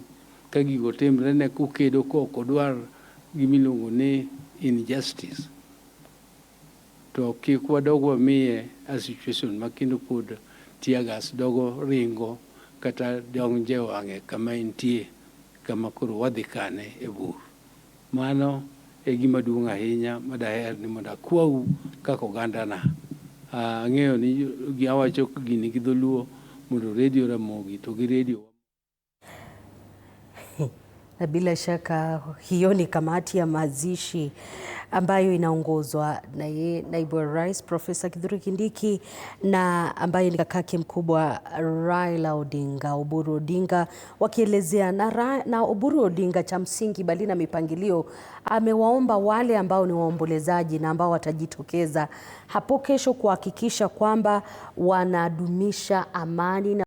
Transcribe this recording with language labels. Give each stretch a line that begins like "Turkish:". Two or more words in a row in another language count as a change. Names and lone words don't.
Luo (Kenya and Tanzania): Ka gigo timrene kukedo kok odwar gimiluongo ni injustice, to kik wadog wamiye
English: a situation
Luo (Kenya and Tanzania): makendo pod
English: tear gas
Luo (Kenya and Tanzania): dogo ringo kata donje wang'e kama entie, kama koro wadhi kane e bur. Mano e gima duong' ahinya madaher ni mondo akwau kaka ogandana. Ang'eyo ni awacho gini gi dholuo mondo redio Ramogi to gi redio.
Swahili: Na bila shaka hiyo ni kamati ya mazishi ambayo inaongozwa na naibu wa rais Profesa Kithure Kindiki, na ambaye ni kakake mkubwa Raila Odinga, Oburu Odinga, wakielezea na Oburu Odinga cha msingi bali na mipangilio amewaomba wale ambao ni waombolezaji na ambao watajitokeza hapo kesho kuhakikisha kwamba wanadumisha amani na